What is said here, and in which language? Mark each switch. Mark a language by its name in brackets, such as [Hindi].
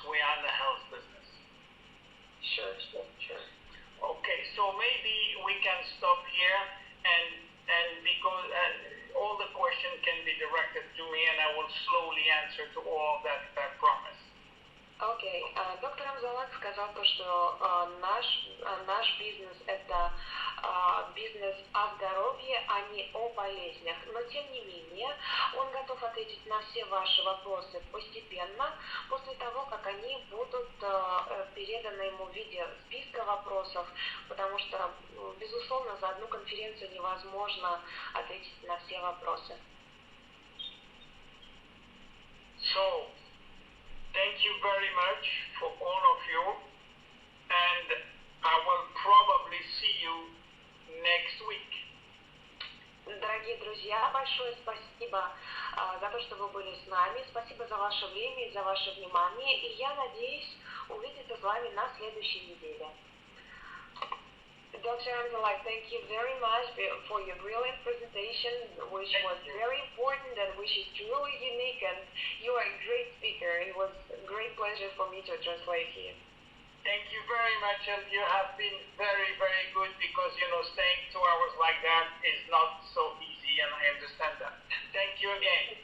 [English] We are in the health business. Sure. Okay. So maybe we can stop here and because all the questions can be directed to me and I will slowly answer to all that I promise. [Russian] Окей. Доктор Амзаллаг сказал то, что наш бизнес это бизнес о здоровье, а не о болезнях. Но тем не менее, он готов ответить на все ваши вопросы постепенно, после того, как они будут переданы ему в виде списка вопросов, потому что, безусловно, за одну конференцию невозможно ответить на все вопросы. [English] So, thank you very much for all of you, and I will probably see you next week. [Russian] Дорогие друзья, большое спасибо за то, что вы были с нами. Спасибо за ваше время и за ваше внимание. И я надеюсь увидеться с вами на следующей неделе. [English] Dr. Amzallag, thank you very much for your brilliant presentation, which was very important and which is truly unique, and you are a great speaker. It was a great pleasure for me to translate here. Thank you very much, and you have been very, very good because, you know, staying 2 hours like that is not so easy, and I understand that. Thank you again.